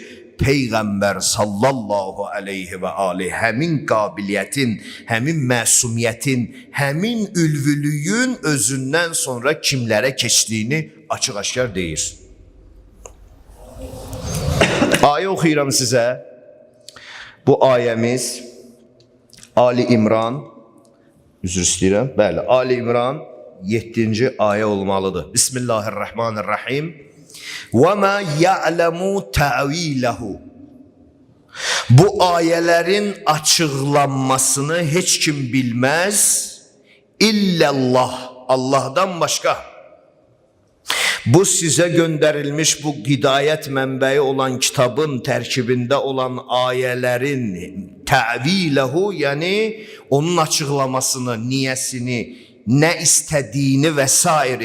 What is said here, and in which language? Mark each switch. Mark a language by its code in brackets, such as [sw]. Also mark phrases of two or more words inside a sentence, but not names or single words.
[az] Peyğəmbər [ar] صلى الله عليه و عليه [az] həmin qabiliyyətin, həmin məsumiyyətin, həmin ülvülüyün özündən sonra kimlərə keçdiyini açıq-aşkar deyir. Ayə oxuyuram sizə. Bu ayəmiz Ali İmran, üzr istəyirəm, bəli, Ali İmran 7-ci ayə olmalıdır. [ar] بسم الله الرحمن الرحيم. وَمَا يَعْلَمُ تَعْوِيلَهُ. [az] Bu ayələrin açıqlanmasını heç kim bilməz. İllallah, Allah'dan başqa. Bu sizə göndərilmiş bu hidayət mənbəyi olan kitabın tərkibində olan ayələrin təviləhu, yəni onun açıqlamasını, niyəsini, nə istədiyini və s.